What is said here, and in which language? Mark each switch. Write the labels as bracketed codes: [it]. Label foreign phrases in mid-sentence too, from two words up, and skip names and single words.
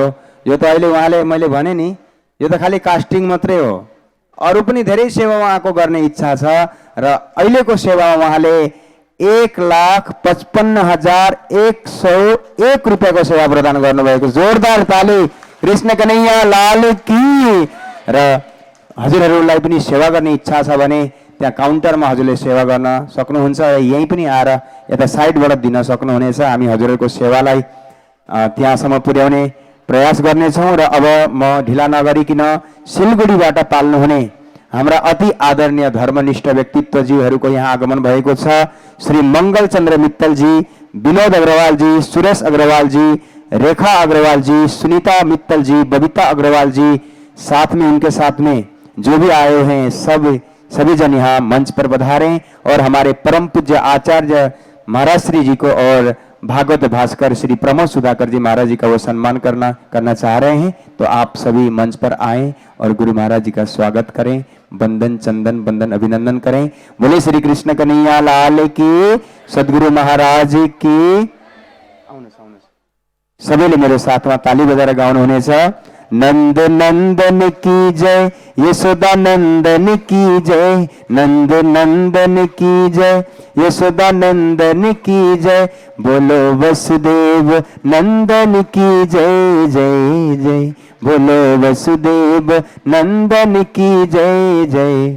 [ne] यो त अहिले उहाँले, मैले भने नि, यो त खालि कास्टिङ मात्रै हो। अरू पनि धेरै सेवा उहाँको गर्ने इच्छा छ र अहिलेको सेवामा उहाँले 1,55,101 रुपियाँको सेवा प्रदान गर्नुभएको। [hi] जोरदार ताली कृष्ण कन्हैया लाल की। [ne] र हजुरहरूलाई पनि सेवा गर्ने इच्छा छ भने त्यहाँ काउन्टरमा हजुरले सेवा गर्न सक्नुहुन्छ र यहीँ पनि आएर यता साइडबाट दिन सक्नुहुनेछ। हामी हजुरहरूको सेवालाई त्यहाँसम्म पुर्याउने प्रयास गर्नेछौँ। र अब म ढिला नगरिकन सिलगढीबाट पाल्नुहुने हाम्रा अति आदरणीय धर्मनिष्ठ व्यक्तित्वजीहरूको यहाँ आगमन भएको छ। श्री मङ्गलचन्द्र मित्तलजी, विनोद अग्रवालजी, सुरेश अग्रवालजी, रेखा अग्रवालजी, सुनीता मित्तलजी, बबीता अग्रवालजी, [hi] साथ में उनके साथ में जो भी आए हैं सभी जन यहाँ मंच पर पधारें और हमारे परम पूज्य आचार्य महाराज श्री जी को और भागवत भास्कर श्री प्रमोद सुधाकर जी महाराज जी का वो सम्मान करना चाह रहे हैं, तो आप सभी मंच पर आए और गुरु महाराज जी का स्वागत करें, बंदन चंदन बंदन अभिनंदन करें। बोले श्री कृष्ण कन्हैया लाल की, सदगुरु महाराज की। [ne] सबैले मेरो साथमा ताली बजाएर गाउनुहुनेछ। [hi] नंद नंदन की जय, यशोदा नंदन की जय, नंद नंदन की जय, यशोदा नंदन की जय, बोलो वसुदेव नंदन की जय जय जय, बोलो वसुदेव नंदन की जय जय।